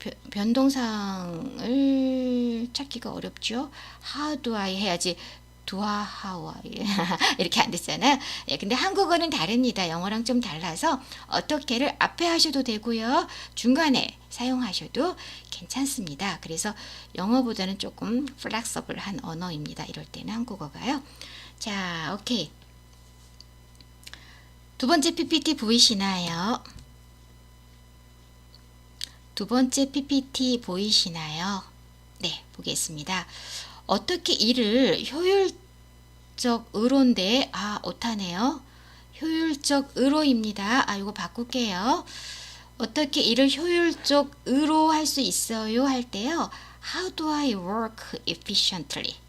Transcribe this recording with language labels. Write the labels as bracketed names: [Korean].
[Korean] 변동상을 찾기가 어렵죠. [English] How do I [Korean] 해야지 [English] do I, how I [Korean] 이렇게 안 됐잖아요. 예, 근데 한국어는 다릅니다. 영어랑 좀 달라서 어떻게를 앞에 하셔도 되고요. 중간에 사용하셔도 괜찮습니다. 그래서 영어보다는 조금 플렉서블한 언어입니다. 이럴 때는 한국어가요. 자, 오케이. 두 번째 PPT 보이시나요? 두 번째 PPT 보이시나요? 네, 보겠습니다. 어떻게 일을 효율적으로인데, 오타네요. 효율적으로입니다. 이거 바꿀게요. 어떻게 일을 효율적으로 할 수 있어요? 할 때요. [English] How do I work efficiently?